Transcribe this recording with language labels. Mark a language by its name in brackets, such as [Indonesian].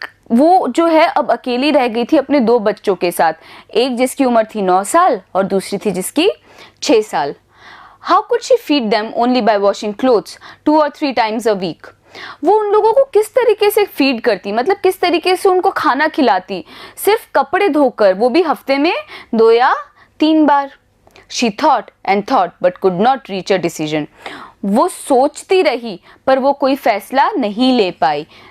[Hindi] वो जो है अब अकेली रह गई थी अपने 2 बच्चों के साथ, एक जिसकी उम्र थी 9 साल और दूसरी थी जिसकी 6 साल। [English] How could she feed them only by washing clothes 2 or 3 times a week? [Hindi] वो उन लोगों को किस तरीके से फीड करती, मतलब किस तरीके से उनको खाना खिलाती, सिर्फ कपड़े धोकर, वो भी हफ्ते में 2 या 3 बार। [English] She thought and thought but could not reach a decision. [Hindi] वो सोचती रही पर वो कोई फैसला नहीं ले पाई।